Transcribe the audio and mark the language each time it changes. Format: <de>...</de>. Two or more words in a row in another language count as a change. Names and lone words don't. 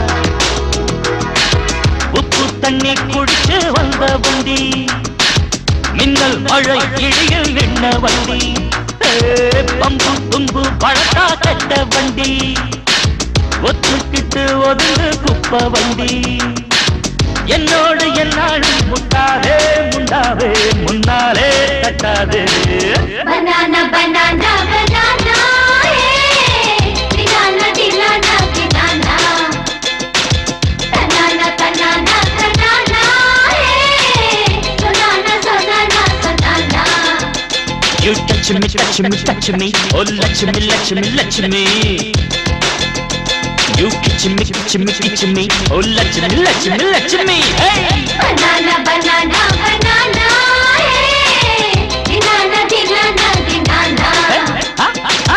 <ta>உப்பு தண்ணி குடிச்சு வந்த வண்டி மின்னல் மழை இழியில் நின்ன வண்டி பம்பு தும்பு பழக்கா கட்ட வண்டி ஒத்துக்கிட்டு ஒதுங்கு குப்ப வண்டி என்னோடு என்னாலும் முட்டாதே முண்டாவே முன்னாலே கட்டாதே banana banana banana dinana dinana dinana banana banana banana sonana sonana sonana</ta> <en>You touch me, touch me, touch me, oh Lakshmi, Lakshmi, Lakshmi. You kitch me, kitch me, kitch me, oh Lakshmi, Lakshmi, Lakshmi. Hey! banana banana banana dinana dinana dinana Ha ha ha!</en>